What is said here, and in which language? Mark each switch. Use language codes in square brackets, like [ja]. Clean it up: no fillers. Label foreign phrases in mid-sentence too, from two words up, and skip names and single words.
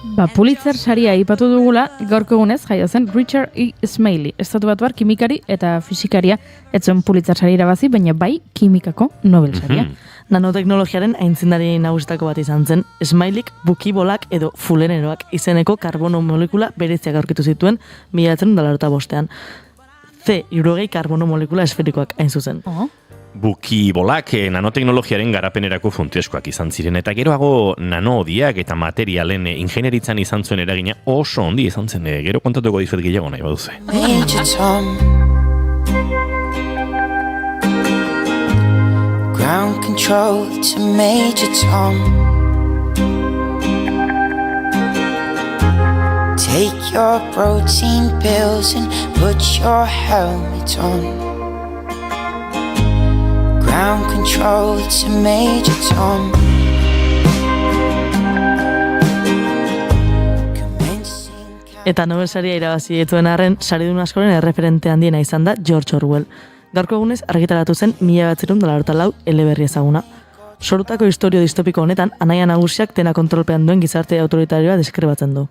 [eu] Pulitzer saria aipatu dugula, gaurko egunez jaio zen Richard E. Smiley, estatubatuar kimikari eta fisikaria, ez zuen Pulitzer saria irabazi, baina bai kimikako Nobel saria. Nanoteknologiaren aintzindari nagusitako bat izan zen, Smileyk bukibolak edo fuleneroak izeneko karbono molekula bereziak aurkitu zituen 1985. C-60 karbono molekula esferikoak hain zuzen. Bukibolak nanoteknologiaren garapenerako funtsezkoak izan ziren, eta geroago nanoodiak eta materialen ingenieritzan izan zuen eragina oso ondi izan zen, gero kontatuko dizuet gehiago nahi baduze. [en] Major Tom, ground control to Major Tom. Take your protein pills and put your helmet on. Ground control to Major Tom. [eu] Eta Nobel saria irabazi dituen arren, saridun askoren erreferente handiena izan da George Orwell. Gaurko egunez argitaratu zen 1984 eleberri ezaguna. Sorutako istorio distopiko honetan, anaia nagusiak dena kontrolpean duen gizarte autoritarioa deskribatzen du.